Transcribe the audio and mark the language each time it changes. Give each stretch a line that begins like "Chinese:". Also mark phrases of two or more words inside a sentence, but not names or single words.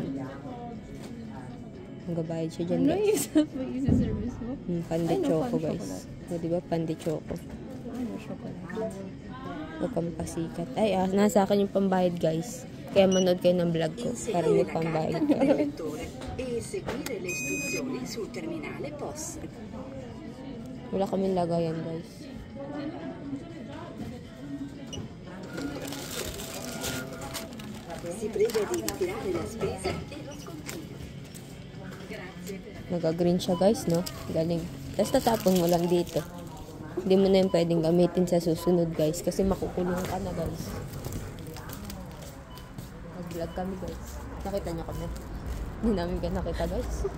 Filipino: Magabayad siya dyan, Ano guys. yung isi-service mo? Pandi Ano, choco, pan guys. O, diba? Pandi choco. Ano, chocolate? Huwag kang pasikat. Ay, nasa akin yung pambayad, guys. Kaya manood kayo ng vlog ko para may pambayad ka.
Italian: E seguire le istruzioni sul terminale POS.
Filipino: Wala kaming lagayan, guys.
Italian: Si prega di ritirare la spesa e lo scontrino.
Filipino: Nag-green siya, guys, no? Galing. Tapos tatapon mo lang dito. Hindi mo na yung pwedeng gamitin sa susunod, guys. Kasi makukulong ka na, guys. Nag-vlog kami, guys. Nakita niyo kami. Hindi namin ka nakita, guys.